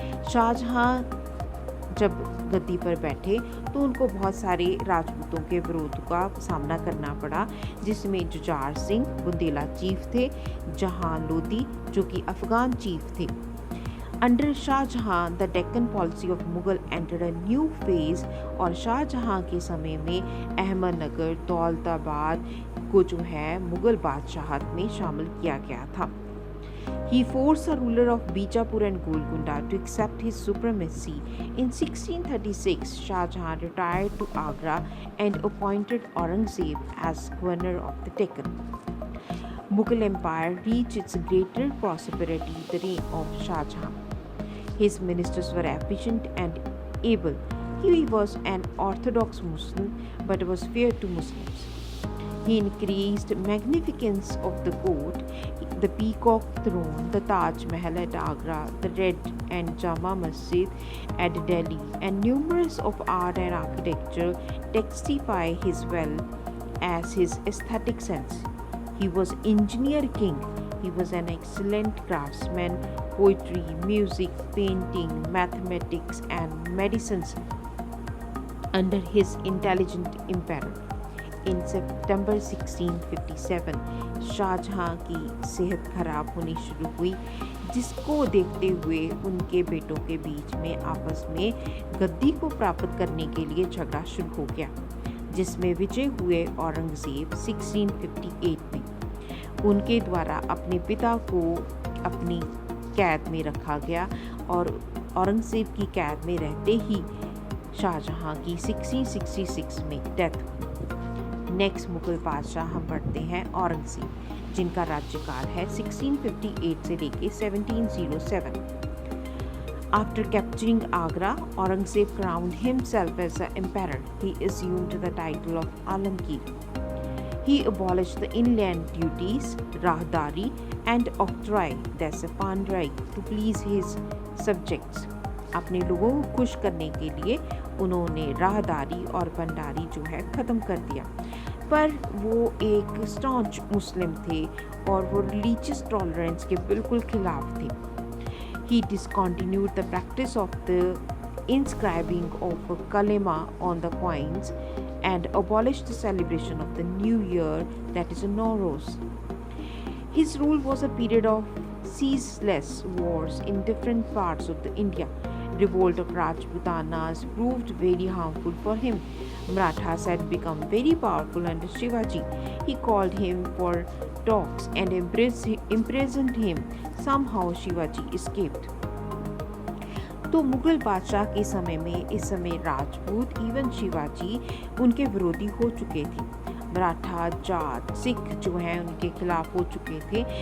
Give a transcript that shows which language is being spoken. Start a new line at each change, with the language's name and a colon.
Hindi: शाहजहां जब गद्दी पर बैठे तो उनको बहुत सारे राजपूतों के विरोध का सामना करना पड़ा, जिसमें जुजार सिंह बुंदेला चीफ थे, जहां लोदी जो कि अफगान चीफ थे।
English: under Shahjahan the Deccan policy of Mughal entered a new phase,
Hindi: और शाहजहां के समय में अहमदनगर, दौलताबाद को जो है मुगल बादशाहत में शामिल किया गया था।
English: He forced the ruler of Bijapur and Golconda to accept his supremacy. In 1636, Shah Jahan retired to Agra and appointed Aurangzeb as governor of the Deccan. Mughal Empire reached its greater prosperity in the reign of Shah Jahan. His ministers were efficient and able. He was an orthodox Muslim but was fair to Muslims. He increased magnificence of the court, the peacock throne, the Taj Mahal at Agra, the Red and Jama Masjid at Delhi, and numerous of art and architecture testify his wealth as his aesthetic sense. He was engineer king. He was an excellent craftsman. Poetry, music, painting, mathematics, and medicines under his intelligent emperor. In September 1657,
Hindi: Shahjahan की सेहत खराब होनी शुरू हुई, जिसको देखते हुए उनके बेटों के बीच में आपस में गद्दी को प्राप्त करने के लिए झगड़ा शुरू हो गया, जिसमें विजय हुए औरंगजेब 1658 उनके द्वारा अपने पिता को अपनी कैद में रखा गया और औरंगज़ेब की कैद में रहते ही शाहजहां की 1666 में डेथ हुई। नेक्स्ट मुगल बादशाह हम पढ़ते हैं औरंगज़ेब, जिनका राज्यकाल है 1658 से लेके 1707।
English: After capturing Agra, Aurangzeb crowned himself as the emperor. He assumed the title of Alamgir. He abolished the inland duties, Rahdari, and octroi, that's a pandrai, to please his subjects.
Hindi: अपने लोगों को खुश करने के लिए उन्होंने राहदारी और भंडारी जो है ख़त्म कर दिया, पर वो एक
English: staunch Muslim
Hindi: थे और वो
English: religious tolerance
Hindi: के बिल्कुल खिलाफ थे।
English: He discontinued the practice of the inscribing of kalema on the coins and abolished the celebration of the new year, that is Nowruz. His rule was a period of ceaseless wars in different parts of the India. Revolt of Rajputanas proved very harmful for him. Marathas had become very powerful under Shivaji. He called him for talks and imprisoned him. Somehow Shivaji escaped.
Hindi: तो मुगल बादशाह के समय में इस समय Rajput even Shivaji उनके विरोधी हो चुके थे। मराठा, जाट, सिख जो हैं उनके खिलाफ हो चुके थे।